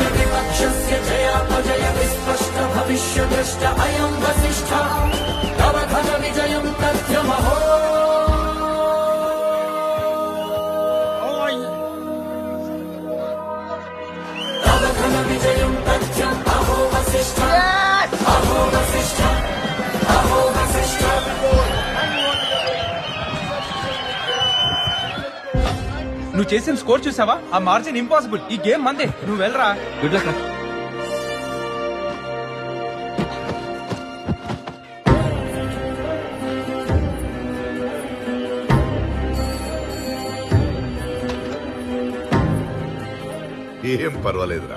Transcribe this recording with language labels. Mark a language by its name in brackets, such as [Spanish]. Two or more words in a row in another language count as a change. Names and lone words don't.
[Sanskrit] विपक्षस्य जयापजय विस्पष्ट भविष्यदृष्ट अयं वसिष्ठः तव घन विजयं तथ्यमहो तव घन विजयं तथ्यम् अहो वसिष्ठ अहो वसिष्ठ अहो वसिष्ठ [Telugu] నువ్వు చేసిన స్కోర్ చూసావా? ఆ [English] margin impossible. [Telugu] ఈ గేమ్ మందే. నువ్వు వెళ్ళరా. [English] good luck. [Telugu] ఏం పర్వాలేదురా.